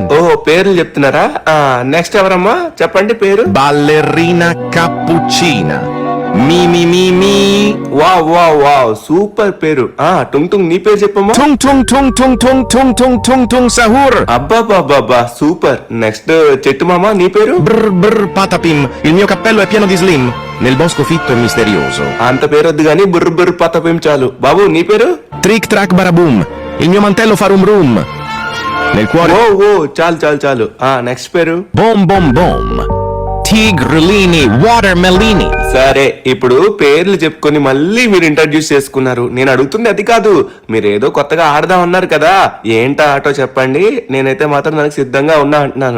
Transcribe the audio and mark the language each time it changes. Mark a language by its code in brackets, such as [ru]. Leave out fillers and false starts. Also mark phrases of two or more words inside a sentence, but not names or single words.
[te] ఓహో పేర్లు చెప్తున్నారా? నెక్స్ట్ ఎవరమ్మా చెప్పండి పేరు. బాలెరీనా కాపుచీనా మీ మీ మీ మీ. వావ్ వావ్ వావ్ సూపర్ పేరు. టుంగ్ టుంగ్ నీ పేరు చెప్పమ్మా. టుంగ్ టుంగ్ టుంగ్ టుంగ్ టుంగ్ టుంగ్ టుంగ్ టుంగ్ టుంగ్ సహూర్. అబ్బాబాబాబా సూపర్. నెక్స్ట్ చెట్టు మామ నీ పేరు. [it] బ్ర్ బ్ర్ patapim, il mio cappello è pieno di slim nel bosco fitto e misterioso. [te] అంత పేరు వద్దు గానీ బుర్ర బుర్ర పతపేం చాలు. బాబు నీ పేరు. [it] Trick track baraboom, il mio mantello fa rum rum nel cuore. [te] ఓ చాలు చాలు చాలు. నెక్స్ట్ పేరు. Bom bom bom, Tigrellini watermelini. సరే ఇప్పుడు పేర్లు చెప్పుకొని మళ్ళీ మీరు ఇంట్రడ్యూస్ చేసుకున్నారు. నేను అడుగుతుంది అది కాదు, మీరు ఏదో కొత్తగా ఆడదాం అన్నారు కదా, ఏంటా ఆటో చెప్పండి. నేనైతే మాత్రం నాకు సిద్ధంగా ఉన్నా అంటున్నాను.